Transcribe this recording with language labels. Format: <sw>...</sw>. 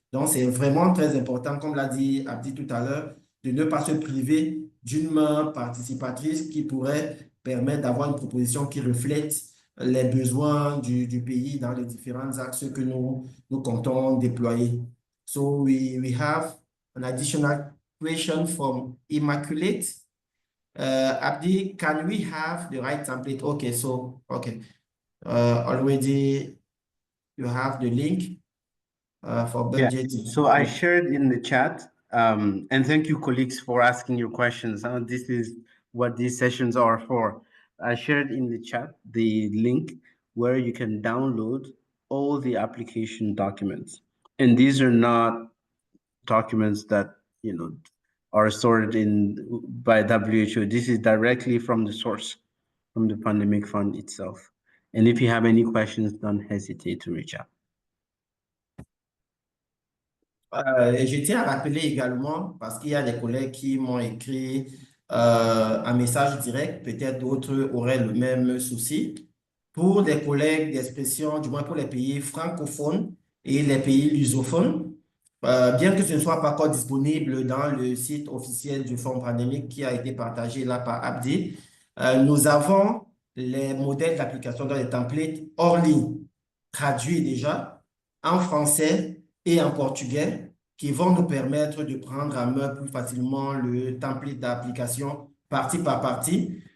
<fr>Donc, c'est vraiment très important, comme l'a dit Abdi tout à l'heure, de ne pas se priver d'une main participatrice qui pourrait permettre d'avoir une proposition qui reflète les besoins du pays dans les différents axes que nous comptons déployer.</fr> <en>So we have an additional question from Immaculate. Abdi, can we have the right template? Okay, so, okay. Already you have the link for budgeting. Yeah. So I shared in the chat, and thank you, colleagues, for asking your questions. This is what these sessions are for. I shared in the chat the link where you can download all the application documents. And these are not documents that, are stored by WHO. This is directly from the source, from the Pandemic Fund itself. And if you have any questions, don't hesitate to reach out.</en> <fr>Et je tiens à rappeler également, parce qu'il y a des collègues qui m'ont écrit un message direct, peut-être d'autres auraient le même souci. Pour les collègues d'expression, du moins pour les pays francophones et les pays lusophones, bien que ce ne soit pas encore disponible dans le site officiel du Fonds pandémique qui a été partagé là par Abdi, nous avons les modèles d'application dans les templates hors ligne, traduits déjà en français et en portugais, qui vont nous permettre de prendre en main plus facilement le template d'application partie par partie.</fr>